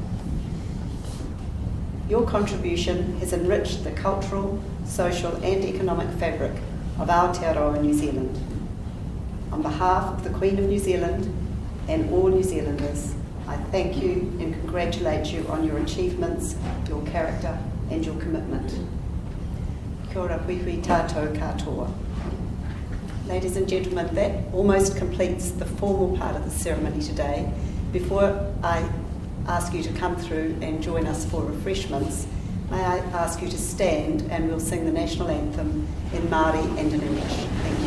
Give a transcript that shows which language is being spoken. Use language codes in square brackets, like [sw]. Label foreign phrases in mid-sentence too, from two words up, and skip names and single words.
[en] Your contribution has enriched the cultural, social and economic fabric of Aotearoa New Zealand. On behalf of the Queen of New Zealand and all New Zealanders, I thank you and congratulate you on your achievements, your character and your commitment. [mi] Kia ora hui hui tātou katoa. [en] Ladies and gentlemen, that almost completes the formal part of the ceremony today. Before I ask you to come through and join us for refreshments, may I ask you to stand and we'll sing the national anthem in Māori and in English.